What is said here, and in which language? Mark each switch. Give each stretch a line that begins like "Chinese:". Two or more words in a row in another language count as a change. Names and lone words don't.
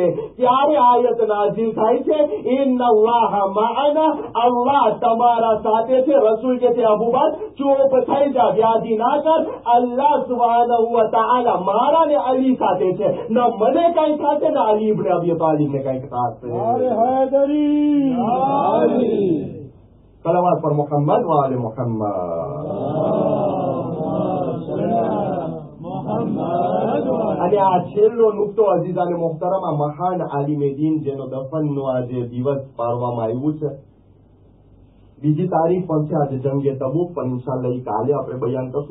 Gujarati: ત્યારે આયત નાઝિલ થાય છે
Arabic: إن الله معنا,
Gujarati: અલ્લાહ તમારા સાથે છે. રસૂલ કે છે અબુ બકર ચૂપ થઈ જા, વ્યાધિ ના કર,
Arabic: الله سبحانه وتعالى
Gujarati: મારા ને અલી સાથે છે, ન મને કઈ થશે ને અલી ઇબ્ન અબી તાલિબ ને કઈ થશે.
Urdu: صلوات پر محمد و آل محمد.
Gujarati: અને આ છેલ્લો નુકતો
Urdu: عزیزانِ محترم,
Gujarati: આ મહાન
Urdu: عالمِ دین
Gujarati: જેનો દફનનો આજે દિવસ પાડવામાં આવ્યું છે. બીજી તારીખ પણ છે આજે જંગે તબૂક, પણ ઇન્શાઅલ્લાહ ઈ કાલે આપણે બયાન કરશું.